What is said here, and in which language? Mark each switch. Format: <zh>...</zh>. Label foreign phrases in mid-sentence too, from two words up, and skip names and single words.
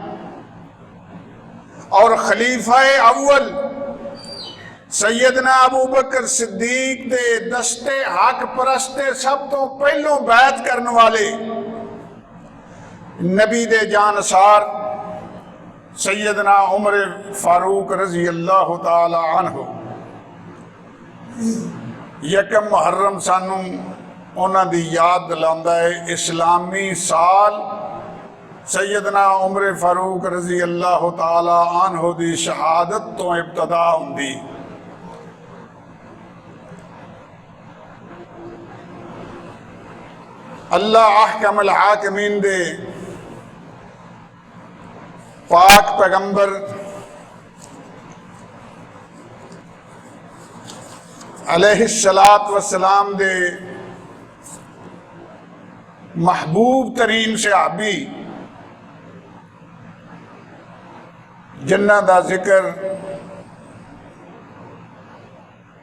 <pa>اور خلیفۂ اول سیدنا ابو بکر صدیق دے دستِ حق پرستے سب توں پہلوں بیعت کرنے والے نبی دے جاں نثار سیدنا عمر فاروق</pa> <ar>رضي الله تعالى عنه</ar> <pa>یکم محرم سانوں اونہاں دی یاد دلاندا ہے. اسلامی سال سیدنا عمر فاروق</pa> <ar>رضي الله تعالى عنه</ar> <pa>دی شہادت توں ابتدا ہوندی.</pa> <ar>الله أحكم الحاكمين दे</ar> <pa>پاک پیغمبر</pa> <ar>عليه الصلاة والسلام</ar> <pa>دے محبوب ترین صحابی جنہاں دا ذکر</pa>